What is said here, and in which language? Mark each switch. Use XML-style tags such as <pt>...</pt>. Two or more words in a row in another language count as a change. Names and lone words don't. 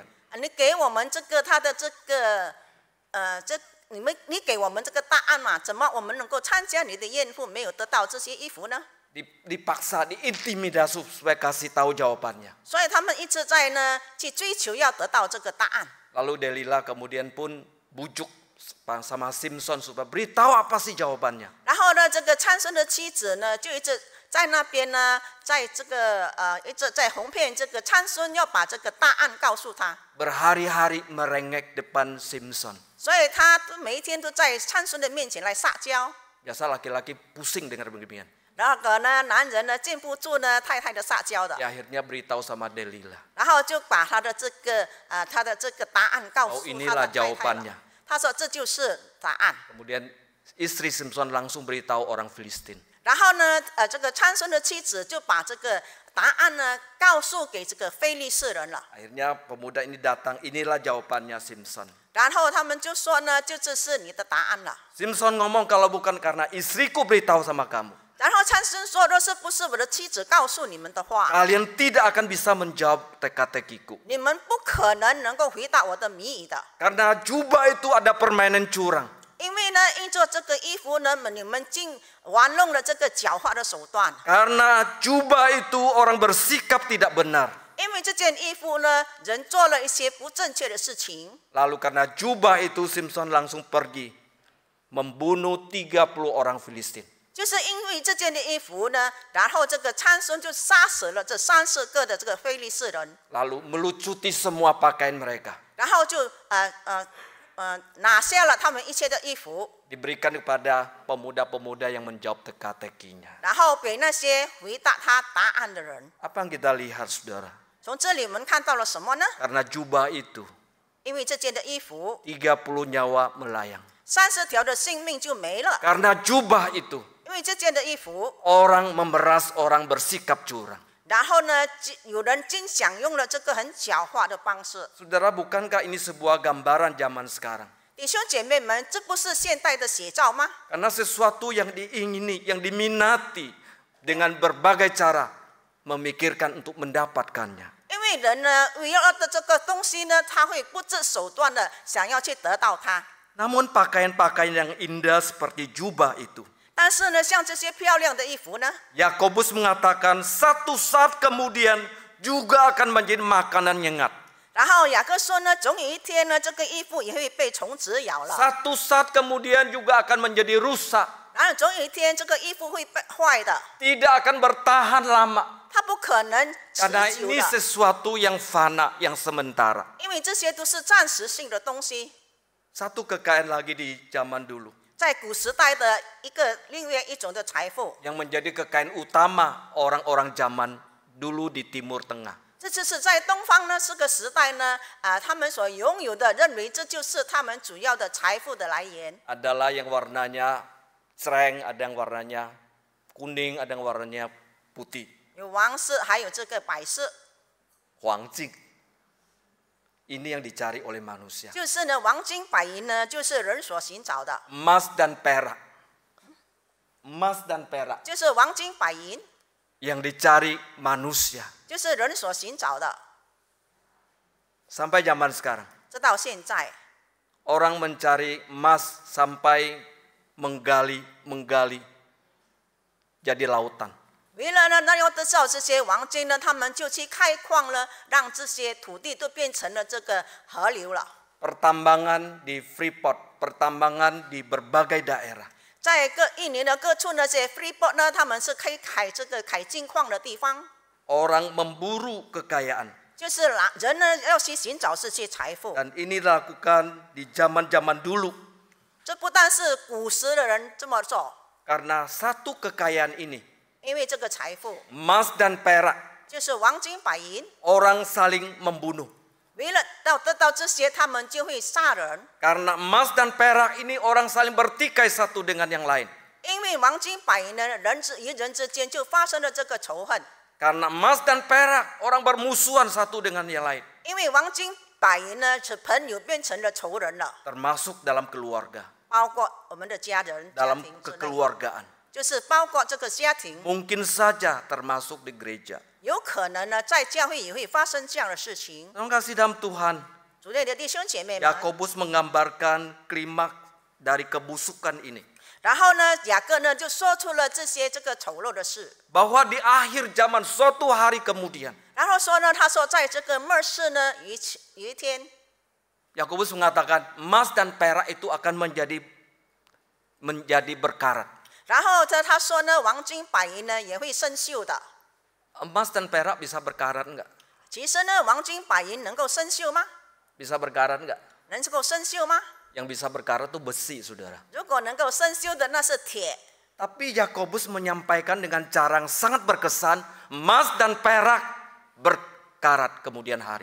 <zh>你给我们这个他的这个你给我们这个答案嘛？怎么我们能够参加你的宴会没有得到这些衣服呢？</zh> <id>Dipaksa, diintimidasi supaya kasih tahu jawabannya.</id> <zh>所以他们一直在呢去追求要得到这个答案。</zh> <id>Lalu Delila kemudian pun bujuk sama Simpson supaya beritahu apa sih jawabannya.</id> <zh>然后呢，这个参孙的妻子呢，就一直在那边呢，在这个一直在哄骗这个参孙，要把这个答案告诉他。</zh> <id>Berhari-hari merengek depan Simpson.</id> <zh>所以他每一天都在参孙的面前来撒娇。</zh> <id>Biasa laki-laki pusing dengar beginian.</id> <zh>然后呢，男人呢禁不住呢太太的撒娇的，</zh> <id>Akhirnya beritahu sama Delila.</id> <zh>然后就把他的这个答案告诉他的</zh> <id>inilah</id> <zh>太太</zh> <id>jawabannya.</id> <zh>了。他说这就是答案。</zh> <id>Kemudian istri Simpson langsung beritahu orang Filistin.</id> <zh>然后呢，这个参孙的妻子就把这个答案呢告诉给这个非利士人了。</zh> <id>Akhirnya pemuda ini datang, inilah jawabannya Simpson.</id> <zh>然后他们就说呢，就这是你的答案了。</zh> <id>Simpson ngomong kalau bukan karena istriku beritahu sama kamu,</id> <zh>然后参孙说，若是不是我的妻子告诉你们的话，</zh> <id>kalian tidak akan bisa menjawab teka-tekiku.</id> <zh>你们不可能够回答我的谜语的。</zh> <id>Karena jubah itu ada permainan curang.</id> <zh>因为呢，依着这个衣服呢，你们竟玩弄了这个狡猾的手段。</zh> <id>Karena jubah itu orang bersikap tidak benar.</id> <zh>因为这件衣服呢，人做了一些不正确的事情。</zh> <id>Lalu karena jubah itu Simpson langsung pergi membunuh 30 orang Filistin.</id> <zh>就是因为这件的衣服呢，然后这个参孙就杀死了这30个的这个非利士人，</zh> <id>Lalu melucuti semua pakaian mereka.</id> <zh>然后就拿下了他们一切的衣服，</zh> <id>Diberikan kepada pemuda-pemuda yang menjawab teka-tekinya.</id> <zh>然后给那些回答他答案的人。</zh> <id>Apa yang kita lihat saudara?</id> <zh>从这里我们看到了什么呢？</zh> <id>Karena jubah itu</id> <zh>因为这件的衣服</zh> <id>30 nyawa melayang.</id> <zh>，30条的性命就没了。</zh> <id>Karena jubah itu</id> <zh>因为这件的衣服，</zh> <id>orang memeras orang bersikap curang.</id> <zh>然后呢，有人竟享用了这个很狡猾的方式。</zh> <id>Saudara, bukankah ini sebuah gambaran zaman sekarang?</id> <zh>弟兄姐妹们，这不是现代的写照吗？</zh> <id>Karena sesuatu yang diingini, yang diminati dengan berbagai cara memikirkan untuk mendapatkannya.</id> <zh>因为人呢，围绕的这个东西呢，他会不择手段的想要去得到它。</zh> <id>Namun pakaian-pakaian yang indah seperti jubah itu,</id> <zh>但是呢，像这些漂亮的衣服呢，</zh> <id>Yakobus mengatakan satu saat kemudian juga akan menjadi makanan nyengat.</id> <zh>然后雅各说呢，总有一天呢，这个衣服也会被虫子咬了。</zh> <id>Satu saat kemudian juga akan menjadi rusak.</id> <zh>然后总有一天，这个衣服会被坏的，</zh> <id>Tidak akan bertahan lama.</id> <zh>它不可能持</zh> <id>Karena</id> <zh>久</zh> <id>ini</id> <zh>的，</zh> <id>sesuatu yang fana, yang sementara.</id> <zh>因为这些都是暂时性的东西。</zh> <id>Satu kekayaan lagi di zaman dulu</id> <zh>在古时代的另外一种的财富，</zh> <id>yang menjadi kekayaan utama orang-orang zaman dulu di Timur Tengah.</id> <zh>这就是在东方呢，这个时代呢，他们所拥有的，认为这就是他们主要的财富的来源。</zh> <id>Adalah yang warnanya cereng, ada yang warnanya kuning, ada yang warnanya putih.</id> <zh>有王室，还有这个百氏， Huangjing.</zh> <id>Ini yang dicari oleh manusia.</id> <zh>就是呢，黄金白银呢，就是人所寻找的，</zh> <id>Emas dan perak. Emas dan perak</id> <zh>就是黄金白银，</zh> <id>yang dicari manusia.</id> <zh>就是人所寻找的。</zh> <id>Sampai zaman sekarang.</id> <zh>直到现在，</zh> <id>Orang mencari emas sampai menggali jadi lautan.</id> <zh>为了呢，要得到这些黄金呢，他们就去开矿了，让这些土地都变成了这个河流了。</zh> <id>pertambangan di Freeport, pertambangan di berbagai daerah.</id> <zh>在印尼的各处那些 Freeport 呢，他们是可以开金矿的地方，</zh> <id>Orang memburu kekayaan.</id> <zh>就是人呢要去寻找这些财富。</zh> <id>Dan ini dilakukan di zaman-zaman dulu.</id> <zh>这不但是古时的人这么做，</zh> <id>Karena satu kekayaan ini,</id> <zh>因为这个财富</zh> <id>emas dan perak,</id> <zh>就是黄金白银，</zh> <id>orang saling membunuh.</id> <zh>为了得到这些，他们就会杀人。</zh> <id>Karena emas dan perak ini orang saling bertikai satu dengan yang lain.</id> <zh>因为黄金白银呢，人与人之间就发生了这个仇恨。</zh> <id>Karena emas dan perak orang bermusuhan satu dengan yang lain.</id> <zh>因为黄金白银呢，是朋友变成了仇人了，</zh> <id>Termasuk dalam keluarga,</id> <zh>包括我们的家人、家</zh> <id>dalam</id> <zh>庭之内，</zh> <id>kekeluargaan.</id> <zh>就是包括这个家庭。</zh> <id>Mungkin saja termasuk di gereja.</id> <zh>有可能呢，在教会也会发生这样的事情。</zh> <id>Terima kasih dalam Tuhan.</id> <zh>主内的弟兄姐妹们，</zh> <id>Yakobus menggambarkan klimaks dari kebusukan ini.</id> <zh>然后呢，雅各呢就说出了这个丑陋的事，</zh> <id>Bahwa di akhir zaman suatu hari kemudian,</id> <zh>然后说呢，他说在这个末世呢，有一天，</zh> <id>Yakobus mengatakan emas dan perak itu akan menjadi berkarat.</id> <zh>然后他说呢，黄金白银呢也会生锈的。</zh> <id>Emas dan perak bisa berkarat enggak?</id> <zh>其实呢，黄金白银能够生锈吗？</zh> <id>Bisa berkarat enggak?</id> <zh>能够生锈吗？</zh> <id>Yang bisa berkarat itu besi, saudara.</id> <zh>如果能够生锈的，那是铁。</zh> <id>Tapi Yakobus menyampaikan dengan cara yang sangat berkesan, emas dan perak berkarat kemudian hari.</id>